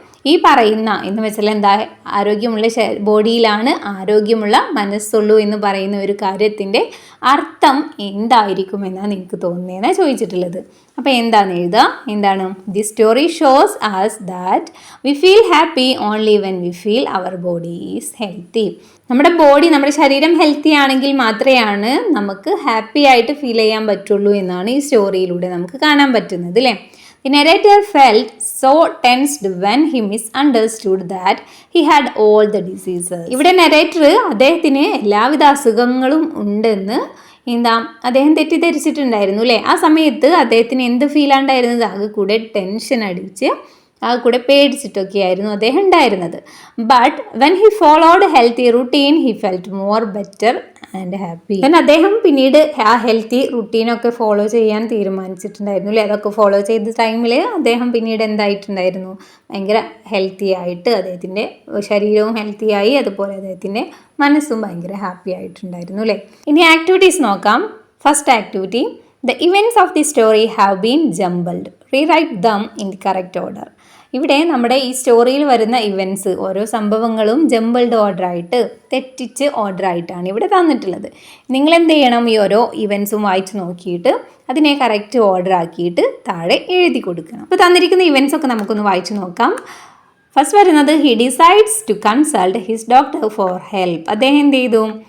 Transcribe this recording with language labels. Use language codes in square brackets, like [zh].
[ml] ഈ പറയുന്ന എന്ന് വെച്ചാൽ എന്താ, ആരോഗ്യമുള്ള ബോഡിയിലാണ് ആരോഗ്യമുള്ള മനസ്സുള്ളൂ എന്ന് പറയുന്ന ഒരു കാര്യത്തിൻ്റെ അർത്ഥം എന്തായിരിക്കും എന്നാണ് നിങ്ങൾക്ക് തോന്നുന്നതെന്നാണ് ചോദിച്ചിട്ടുള്ളത്. അപ്പോൾ എന്താണെന്ന് എഴുതുക. എന്താണ്? [en] The story shows as that we feel happy only when we feel our body is healthy. [ml] നമ്മുടെ ശരീരം ഹെൽത്തി ആണെങ്കിൽ മാത്രമേ നമുക്ക് ഹാപ്പി ആയിട്ട് ഫീൽ ചെയ്യാൻ പറ്റുള്ളൂ എന്നാണ് ഈ സ്റ്റോറിയിലൂടെ നമുക്ക് കാണാൻ പറ്റുന്നത് അല്ലേ. [en] The narrator felt so tensed when he misunderstood that he had all the diseases. [ml] ഇവിടെ നരേറ്റർ അദ്ദേഹത്തിന് എല്ലാവിധ അസുഖങ്ങളും ഉണ്ടെന്ന് അദ്ദേഹം തെറ്റിദ്ധരിച്ചിട്ടുണ്ടായിരുന്നു അല്ലേ. ആ സമയത്ത് അദ്ദേഹത്തിന് എന്ത് ഫീൽ ഉണ്ടായിരുന്നത്? ആകെ കൂടെ ടെൻഷൻ അടിച്ച് കൂടെ പേടിച്ചിട്ടൊക്കെയായിരുന്നു അദ്ദേഹം ഉണ്ടായിരുന്നത്. [en] But when he followed healthy routine he felt more better and happy. [ml] അദ്ദേഹം പിന്നീട് ആ ഹെൽത്തി റുട്ടീനൊക്കെ ഫോളോ ചെയ്യാൻ തീരുമാനിച്ചിട്ടുണ്ടായിരുന്നു അല്ലേ. അതൊക്കെ ഫോളോ ചെയ്ത ടൈമിൽ അദ്ദേഹം പിന്നീട് എന്തായിട്ടുണ്ടായിരുന്നു? ഭയങ്കര ഹെൽത്തി ആയിട്ട് അദ്ദേഹത്തിൻ്റെ ശരീരവും ഹെൽത്തിയായി, അതുപോലെ അദ്ദേഹത്തിൻ്റെ മനസ്സും ഭയങ്കര ഹാപ്പി ആയിട്ടുണ്ടായിരുന്നു അല്ലേ. ഇനി ആക്ടിവിറ്റീസ് നോക്കാം. [en] First activity, the events of the story have been jumbled. Rewrite them in the correct order. [ml] ഇവിടെ നമ്മുടെ ഈ സ്റ്റോറിയിൽ വരുന്ന ഇവൻറ്റ്സ്, ഓരോ സംഭവങ്ങളും ജംബിൾഡ് ഓർഡറായിട്ട്, തെറ്റിച്ച് ഓർഡറായിട്ടാണ് ഇവിടെ തന്നിട്ടുള്ളത്. നിങ്ങൾ എന്ത് ചെയ്യണം? ഈ ഓരോ ഇവൻറ്റ്സും വായിച്ച് നോക്കിയിട്ട് അതിനെ കറക്റ്റ് ഓർഡർ ആക്കിയിട്ട് താഴെ എഴുതി കൊടുക്കണം. അപ്പോൾ തന്നിരിക്കുന്ന ഇവൻറ്റ്സ് ഒക്കെ നമുക്കൊന്ന് വായിച്ച് നോക്കാം. ഫസ്റ്റ് വരുന്നത്, [en] He decides to consult his doctor for help. [ml] അദ്ദേഹം എന്ത് ചെയ്തു?